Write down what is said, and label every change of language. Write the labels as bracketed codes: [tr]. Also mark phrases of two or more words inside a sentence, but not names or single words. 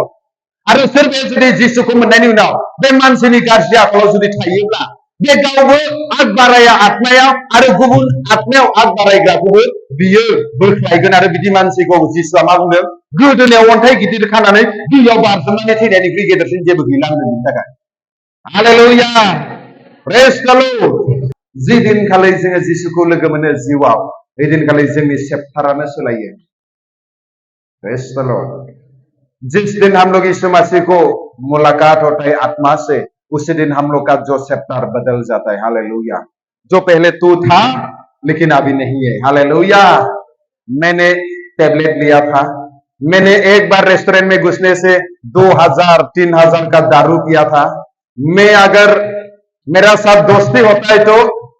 [brx] आरो सोरबाया जुदि जिसुखौ मोननायनि उनाव बे मानसिनि गाज्रि आखलाव जुदि थायोब्ला बे गावबो आग बाराया आत्मायाव आरो गुबुन आत्मायाव आग बारायग्राखौबो बियो बोख्लायगोन आरो बिदि मानसिखौ जिसुआ मा बुंदों गोदोनायाव अन्थाइ गिदिर खानानै दैयाव बारसोमनानै थैनायनिख्रुइ गेदेरसिन जेबो गैला होनदों बिनि थाखाय हालेलुया [en] Praise the Lord [brx] जि दिनखालि जोङो जिसुखौ लोगो मोनो जिउआव बे दिनखालि जोंनि चेप्टारानो सोलायो [en] Praise the Lord [hi] जिस दिन हम लोग यीशु मसीह को मुलाकात होता है आत्मा से उसी दिन हम लोग का जो चैप्टर बदल जाता है हालेलुया जो पहले तू था लेकिन अभी नहीं है हालेलुया मैंने टेबलेट लिया था मैंने एक बार रेस्टोरेंट में घुसने से 2000-3000 का दारू पिया था मैं अगर मेरा साथ दोस्ती होता है तो